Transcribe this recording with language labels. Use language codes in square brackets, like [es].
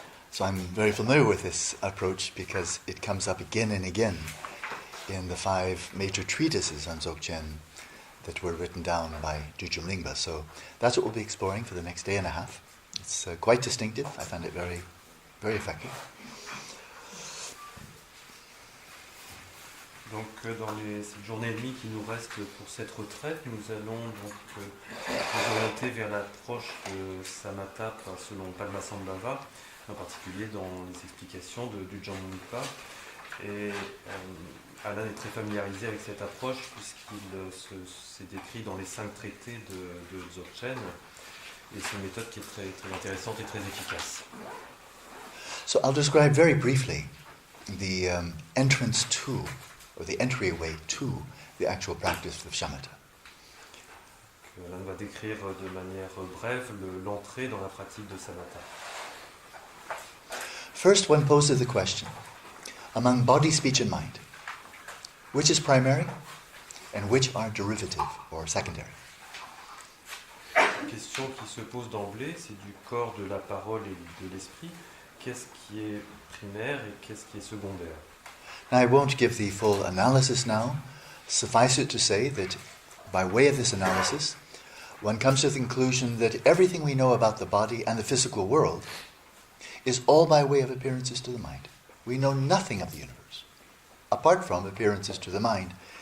[en] So I'm very familiar with this approach because it comes up again and again in the 5 major treatises on Dzogchen that were written down by Dudjom Lingpa. So that's what we'll be exploring for the next day and a half. It's quite distinctive. I found it very, very effective. [fr] Donc dans les journées et demie qui nous restent pour cette retraite, nous allons donc nous orienter vers l'approche de Samatha selon Padmasambhava, en particulier dans les explications de Dudjom Lingpa. Et Alan est très familiarisé avec cette approche puisqu'il s'est décrit dans les 5 traités de Dzogchen. Et c'est une méthode qui est très, très intéressante et très efficace. [en] So I'll describe very briefly the entrance to, or the entryway to, the actual practice of shamatha. [fr] Alan va décrire de manière brève l'entrée dans la pratique de Samatha. [en] First, one poses the question, among body, speech and mind, which is primary and which are derivative or secondary? [fr] La question qui se pose d'emblée, c'est du corps, de la parole et de l'esprit. Qu'est-ce qui est primaire et qu'est-ce qui est secondaire? [en] Now, I won't give the full analysis now. Suffice it to say that by way of this analysis, one comes to the conclusion that everything we know about the body and the physical world is all by way of appearances to the mind. We know nothing of the universe, apart from appearances to the mind.